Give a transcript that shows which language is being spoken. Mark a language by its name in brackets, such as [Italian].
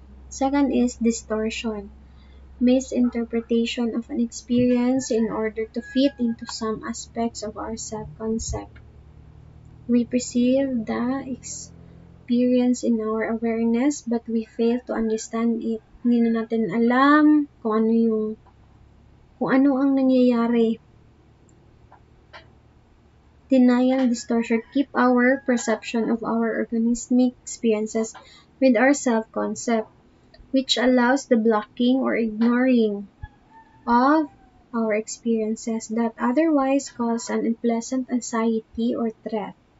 [English] Second is distortion, misinterpretation of an experience in order to fit into some aspects of our self-concept. We perceive the experience in our awareness, but we fail to understand it. [Filipino] Hindi na natin alam kung ano ang nangyayari. [English] Denial, distortion keep our perception of our organismic experiences with our self-concept, which allows the blocking or ignoring of our experiences that otherwise cause an unpleasant anxiety or threat.